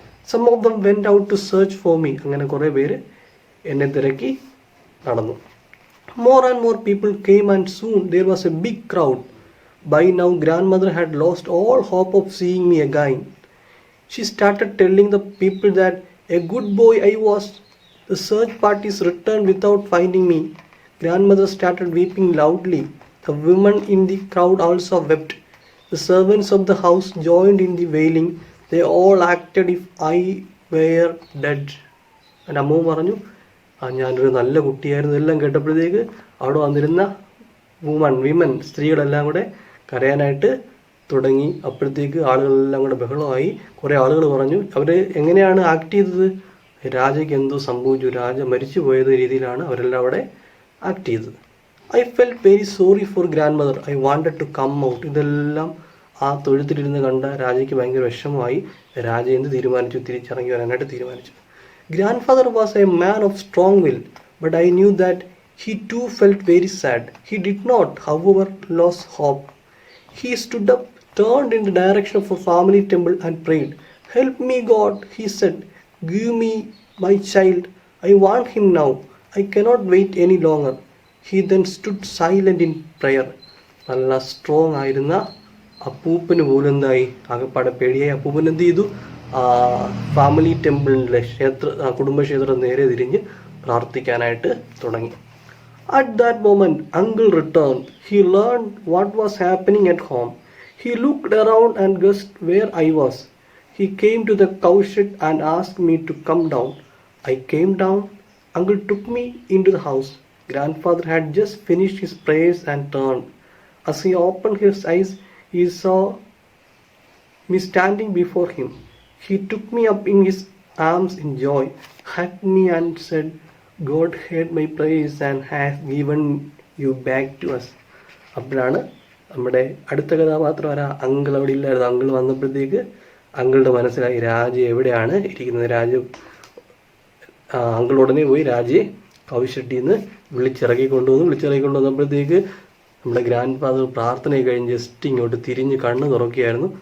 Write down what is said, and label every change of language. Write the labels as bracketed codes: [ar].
[en] Some of them went out to search for me. [ml] അങ്ങനെ കുറേ പേര് എന്നെ തിരക്കി നടന്നു. [en] More and more people came and soon there was a big crowd. By now grandmother had lost all hope of seeing me again. She started telling the people that a good boy I was. The search parties returned without finding me. Grandmother started weeping loudly. The women in the crowd also wept. The servants of the house joined in the wailing. They all acted if I were dead. [ml] And അമ്മ പറഞ്ഞു, ഞാനൊരു നല്ല കുട്ടിയായിരുന്നു. എല്ലാം കേട്ടപ്പോഴത്തേക്ക് അവിടെ വന്നിരുന്ന women സ്ത്രീകളെല്ലാം കൂടെ കരയാനായിട്ട് തുടങ്ങി. അപ്പോഴത്തേക്ക് ആളുകളെല്ലാം കൂടെ ബഹളമായി. കുറേ ആളുകൾ പറഞ്ഞു, അവർ എങ്ങനെയാണ് ആക്ട് ചെയ്തത്, രാജയ്ക്ക് എന്തോ സംഭവിച്ചു, രാജ മരിച്ചു പോയത് രീതിയിലാണ് അവരെല്ലാം അവിടെ ആക്ട് ചെയ്തത്. [en] I felt very sorry for grandmother. I wanted to come out. [ml] ഇതെല്ലാം ആ തൊഴുത്തിലിരുന്ന് കണ്ട രാജയ്ക്ക് ഭയങ്കര വിഷമമായി. രാജ എന്ത് തീരുമാനിച്ചു, തിരിച്ചിറങ്ങി വരാനായിട്ട് തീരുമാനിച്ചു. [en] Grandfather was a man of strong will, but I knew that he too felt very sad. He did not, however, lose hope. He stood up, turned in the direction of a family temple and prayed. Help me, God, he said. Give me my child. I want him now. I cannot wait any longer. He then stood silent in prayer. [ml] നല്ല strong ആയിരുന്ന അപ്പൂപ്പന് പോലും എന്തായി, ആകെപ്പാടെ പേടിയായി. അപ്പൂപ്പൻ എന്ത് ചെയ്തു, family ടെമ്പിളിലെ കുടുംബക്ഷേത്രം നേരെ തിരിഞ്ഞ് പ്രാർത്ഥിക്കാനായിട്ട് തുടങ്ങി. [en] At that moment, uncle returned. He learned what was happening at home. He looked around and guessed where I was. He came to the cowshed and asked me to come down. I came down. Uncle took me into the house. Grandfather had just finished his prayers and turned. As he opened his eyes, he saw me standing before him. He took me up in his arms in joy, hugged me and said, God heard my prayers and has given you back to us. [ml] അപ്പോഴാണ് നമ്മുടെ അടുത്ത കഥാപാത്രം uncle അവിടെ ഇല്ലായിരുന്നു. Uncle വന്നപ്പോഴത്തേക്ക് അങ്കിളുടെ മനസ്സിലായി രാജ എവിടെയാണ് ഇരിക്കുന്നത്. അങ്കിൾ ഉടനെ പോയി രാജയെ കൗശട്ടിയിൽ നിന്ന് വിളിച്ചിറക്കി കൊണ്ടുവന്നപ്പോഴത്തേക്ക് നമ്മുടെ ഗ്രാൻഡ് ഫാദർ പ്രാർത്ഥനയൊക്കെ കഴിഞ്ഞ് ജസ്റ്റ് ഇങ്ങോട്ട് തിരിഞ്ഞ് കണ്ണ് തുറക്കുകയായിരുന്നു.